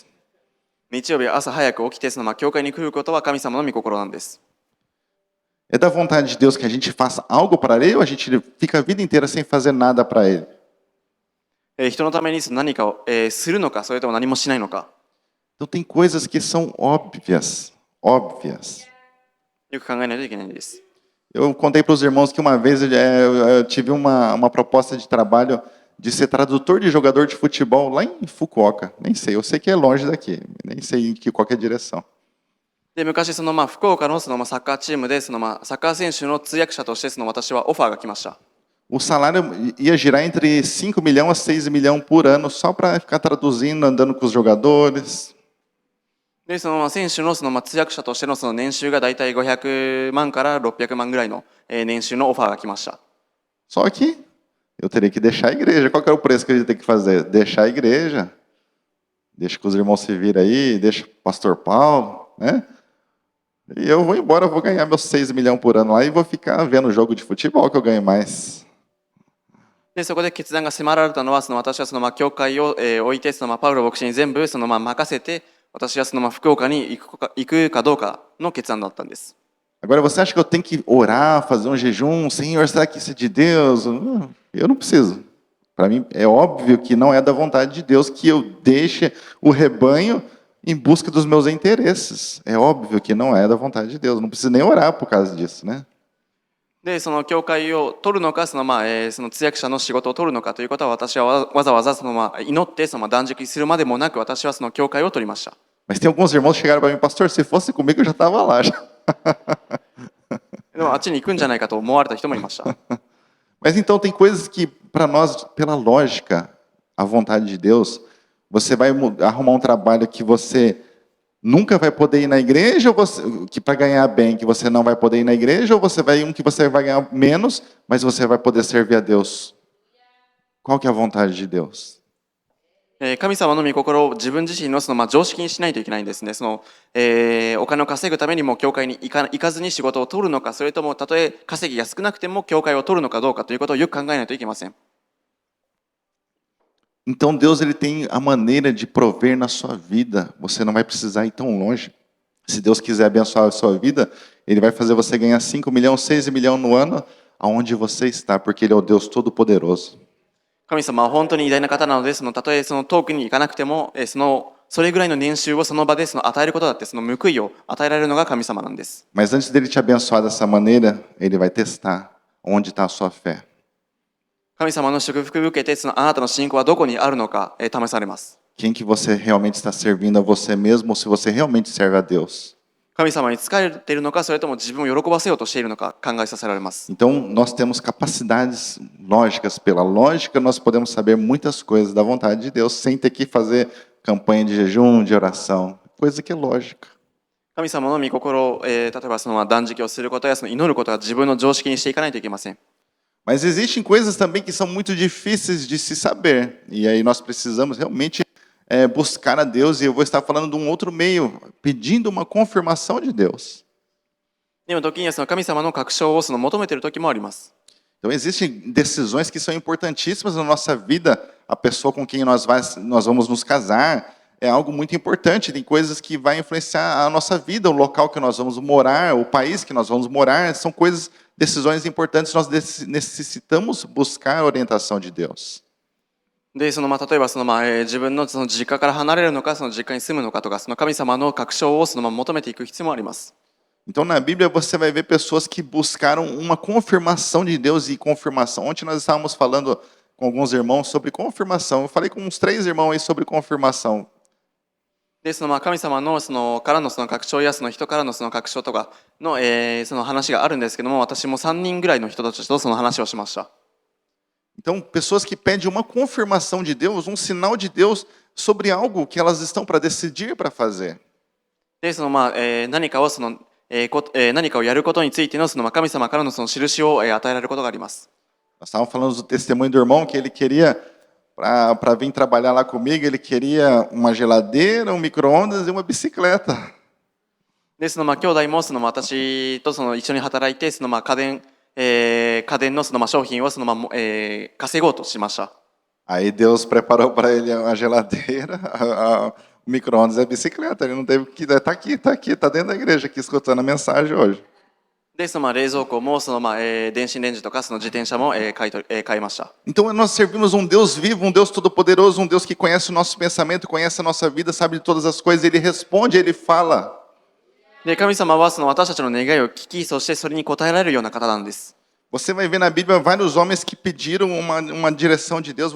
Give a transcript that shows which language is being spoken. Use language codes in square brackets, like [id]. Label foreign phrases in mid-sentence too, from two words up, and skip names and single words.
[ja] 日曜日朝早く起きて教会に来ることは神様の御心なんです。 [pt] É da vontade de Deus que a gente faça algo para Ele ou a gente fica a vida inteira sem fazer nada para Ele? [ja] 人のために何かをするのか、それとも何もしないのか。 [pt] Então tem coisas que são óbvias. Eu contei para os irmãos que uma vez eu tive uma proposta de trabalho de ser tradutor de jogador de futebol lá em Fukuoka. Nem sei, eu sei que é longe daqui, nem sei em qualquer direção. [ja] で昔福岡のサッカーチームでサッカー選手の通訳者として私はオファーが来ました。 [pt] O salário ia girar entre 5 milhões a 6 milhões por ano só para ficar traduzindo, andando com os jogadores. [ja] で選手の通訳者としての年収がだいたい500万から600万ぐらいの年収のオファーが来ました。 [pt] Só que eu teria que deixar a igreja. Qual que era o preço que eu ia ter que fazer? Deixar a igreja. Deixa que os irmãos se virem aí, deixa o pastor Paulo, né? E eu vou embora, eu vou ganhar meus 6 milhões por ano lá e vou ficar vendo jogo de futebol que eu ganho mais. [ja] でそこで決断が迫られたのは私は教会を置いてパウロ牧師に全部任せて私は福岡に行くかどうかの決断だったんです。 [pt] Agora você acha que eu tenho que orar, fazer um jejum? Senhor, será que isso é de Deus? Eu não preciso. Para mim é óbvio que não é da vontade de Deus que eu deixe o rebanho em busca dos meus interesses. É óbvio que não é da vontade de Deus. Não preciso nem orar por causa disso, né? [ja] で、その教会を取るのか、その通訳者の仕事を取るのかということは、私はわざわざ祈って断食するまでもなく、私はその教会を取りました。 [pt] Mas tem alguns irmãos que chegaram para mim, pastor, se fosse comigo eu já estava lá. Já. [ja] でもあっちに行くんじゃないかと思われた人もいました。 [pt] Mas então tem coisas que, para nós, pela lógica, a vontade de Deus, você vai arrumar um trabalho que você nunca vai poder ir na igreja, ou que para ganhar bem, que você não vai poder ir na igreja, ou você vai que você vai ganhar menos, mas você vai poder servir a Deus. Qual que é a vontade de Deus? [ja] 神様の御心を自分自身の常識にしないといけないんですね。お金を稼ぐためにも教会に行かずに仕事を取るのか、それともたとえ稼ぎが少なくても教会を取るのかどうかということをよく考えないといけません。 [pt] Então Deus ele tem a maneira de prover na sua vida. Você não vai precisar ir tão longe. Se Deus quiser abençoar a sua vida, Ele vai fazer você ganhar 5 milhões, 6 milhões no ano, aonde você está, porque Ele é o Deus Todo-Poderoso. [ja] 神様は本当に偉大な方なので、たとえ遠くに行かなくても、それぐらいの年収をその場で与えることだって、報いを与えられるのが神様なんです。 [pt] Mas antes dele te abençoar dessa maneira, Ele vai testar onde está a sua fé. [ja] 神様の祝福を受けて、あなたの信仰はどこにあるのか、試されます。 [pt] Quem que você realmente está servindo a você mesmo, ou se você realmente serve a Deus. [ja] 神様に仕えているのか、それとも自分を喜ばせようとしているのか考えさせられます。 [pt] Então, nós temos capacidades lógicas. Pela lógica, nós podemos saber muitas coisas da vontade de Deus, sem ter que fazer campanha de jejum, de oração. Coisa que é lógica. [ja] 神様の御心を、例えば断食をすることや祈ることは自分の常識にしていかないといけません。 [pt] Mas existem coisas também que são muito difíceis de se saber. E aí nós precisamos realmente buscar a Deus. E eu vou estar falando de um outro meio, pedindo uma confirmação de Deus. [ja] でも時には神様の確証を求めている時もあります。 [pt] Então existem decisões que são importantíssimas na nossa vida. A pessoa com quem nós vamos nos casar é algo muito importante. Tem coisas que vai influenciar a nossa vida, o local que nós vamos morar, o país que nós vamos morar. São decisões importantes. Nós necessitamos buscar a orientação de Deus. [ja] で例えば自分の実家から離れるのか、実家に住むのかとか、神様の確証を求めていく必要もあります。 [pt] Então, na Bíblia, você vai ver pessoas que buscaram uma confirmação de Deus e confirmação. Ontem nós estávamos falando com alguns irmãos sobre confirmação. Eu falei com uns 3 irmãos aí sobre confirmação. [ja] で神様のからの確証や人からの確証とかの、話があるんですけども、私も3人ぐらいの人たちとその話をしました。 [pt] Então, pessoas que pedem uma confirmação de Deus, um sinal de Deus sobre algo que elas estão para decidir para fazer. [ja] で何かをやることについての神様からの印を与えられることがあります。 [pt] Nós estávamos falando do testemunho do irmão que ele queria, para vir trabalhar lá comigo, ele queria uma geladeira, um micro-ondas e uma bicicleta. [ja] で兄弟も私と一緒に働いて家電の商品を稼ごうとしました。 [pt] Aí Deus preparou para ele a geladeira, o micro-ondas e a bicicleta. Ele não teve que... Está aqui, está dentro da igreja, aqui escutando a mensagem hoje. [ja] で冷蔵庫も電子レンジとか自転車も買いました。 [pt] Então nós servimos um Deus vivo, um Deus todo-poderoso, um Deus que conhece o nosso pensamento, conhece a nossa vida, sabe de todas as coisas. Ele responde, ele fala. [ja] で神様は私たちの願いを聞き、そしてそれに応えられるような方なんです。 [pt] Você vai ver na Bíblia vários homens que pediram uma direção de Deus.